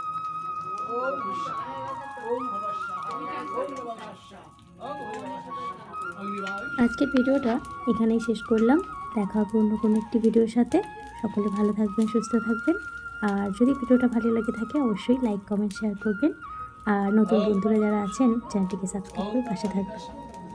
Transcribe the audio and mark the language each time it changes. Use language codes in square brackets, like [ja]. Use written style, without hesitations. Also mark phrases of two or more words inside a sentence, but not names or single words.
[sa] ওম নমঃ শিবায়, ওম নমঃ শিবায়, ওম নমঃ শিবায়, ওম নমঃ শিবায়। [bn] আজকের ভিডিওটা এখানেই শেষ করলাম। দেখা হবে অন্য কোনো একটি ভিডিওর সাথে। সকলে ভালো থাকবেন, সুস্থ থাকবেন। আর যদি ভিডিওটা ভালো লাগে থাকে অবশ্যই লাইক, কমেন্ট, শেয়ার করবেন। আর নতুন বন্ধুরা যারা আছেন চ্যানেলটিকে সাবস্ক্রাইব করে পাশে থাকবেন।